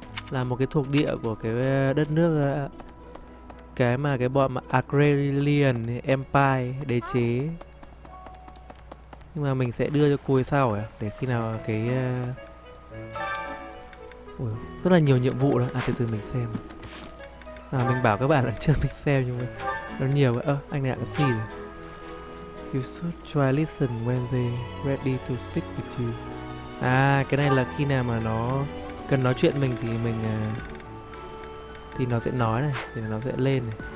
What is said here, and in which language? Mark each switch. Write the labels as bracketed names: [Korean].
[Vietnamese] Là một cái thuộc địa của cái đất nước cái bọn mà Agrarian Empire đế chế. Nhưng mà mình sẽ đưa cho cô ấy sau à? Để khi nào cái ui, rất là nhiều nhiệm vụ đó. À từ từ mình xem. Mình bảo các bạn là chưa mình xem nhưng mà nó nhiều vậy. Anh này đã có gì rồi. [English] You should try listen when they ready to speak with you. [Vietnamese] À cái này là khi nào mà nó cần nói chuyện mình thì nó sẽ nói này, thì nó sẽ lên này.